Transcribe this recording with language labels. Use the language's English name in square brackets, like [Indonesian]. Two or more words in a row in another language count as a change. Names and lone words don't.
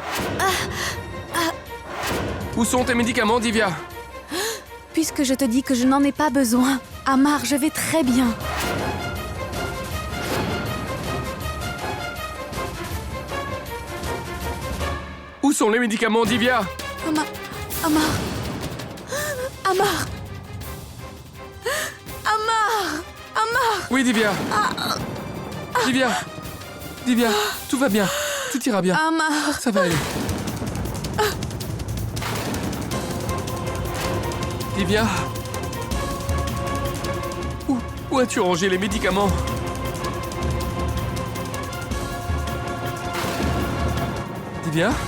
[French] Où sont tes médicaments, Divya? Puisque je te dis que je n'en ai pas besoin, Amar, je vais très bien. Où sont les médicaments, Divya? Amar. Amar. Amar. Amar. Amar. Oui, Divya. Divya. Divya, tout va bien. Tout ira bien. Amar. Ça va aller. Divya. Où as-tu rangé les médicaments? Divya?